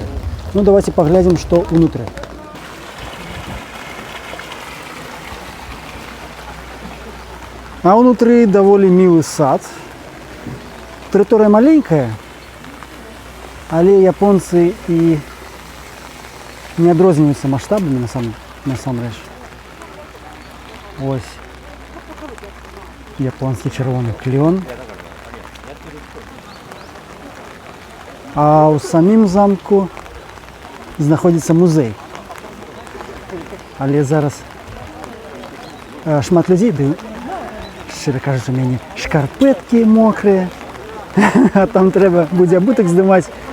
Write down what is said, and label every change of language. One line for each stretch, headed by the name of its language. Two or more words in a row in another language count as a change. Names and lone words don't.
Belarusian: Ну давайте паглядзім, што ўнутры. А ўнутры даволі мілы сад. Тэрыторыя маленькая, але японцы і не адрозніваюцца маштабамі насамрэч.
Ukrainian: Ось. Японський червоний клен. А у самім замку знаходиться музей.
Belarusian: Але зараз шмат
Ukrainian: людей, щиро кажучи, у мене шкарпетки мокрі, а там треба буде абуток здимати.